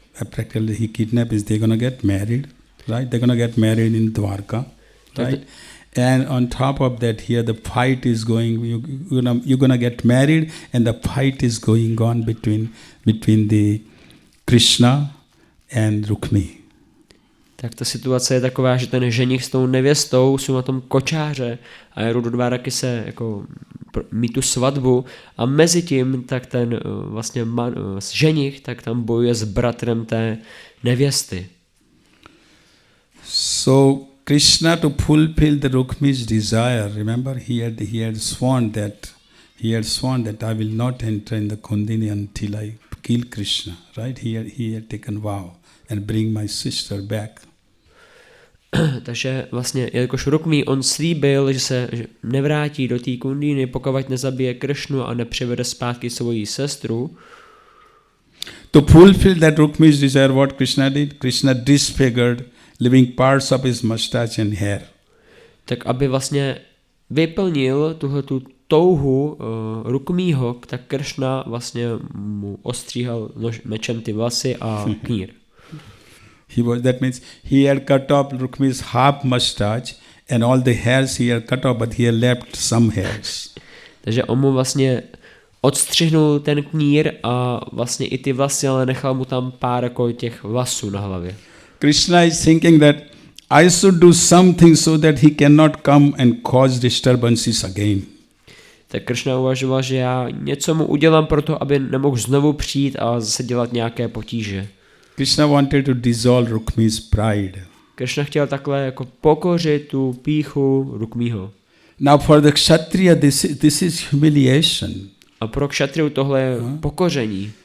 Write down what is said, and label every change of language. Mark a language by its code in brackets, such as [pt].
[en] Practically, he kidnaps. They're gonna get married, right? They're gonna get married in Dwarka, right? And on top of that, here the fight is going. You're gonna get married, and the fight is going on between the Krishna and Rukmi. [cs] Tak ta situace je taková, že ten ženich s tou nevěstou jsou na tom kočáře a jedou do Dváraky se jako mít tu svatbu a mezi tím tak ten vlastně ženich tak tam bojuje s bratrem té nevěsty. [en] So Krishna, to fulfill the Rukmi's desire, remember he had sworn that I will not enter in the Kundini until I kill Krishna, right? He had taken vow and bring my sister back. [cs] Takže vlastně, jelikož Rukmi, on slíbil, že se nevrátí do té Kundíny, pokud nezabije Krishnu a nepřivede zpátky svoji sestru. [en] To fulfill that Rukmi's desire, what Krishna did? Krishna disfigured, leaving parts of his mustache and hair. [cs] Tak aby vlastně vyplnil tuhletu touhu Rukmího, tak Krishna vlastně mu ostříhal mečem ty vlasy a knír. [en] That means he had cut off Rukmi's half mustache and all the hairs he had cut off, but he had left some hairs. [cs] Takže on mu vlastně odstřihnul ten knír a vlastně i ty vlasy, ale nechal mu tam pár jako těch vlasů na hlavě. [en] Krishna is thinking that I should do something so that he cannot come and cause disturbances again. [cs] Tak Krishna uvažoval, že já něco mu udělám proto, aby nemohl znovu přijít a zase dělat nějaké potíže. [en] Krishna wanted to dissolve Rukmi's pride. [cs] Krishna chtěl takhle jako pokořit tu pýchu Rukmího. [en] Now for the Kshatriya this is humiliation. [cs] A pro kšatriu tohle je pokoření.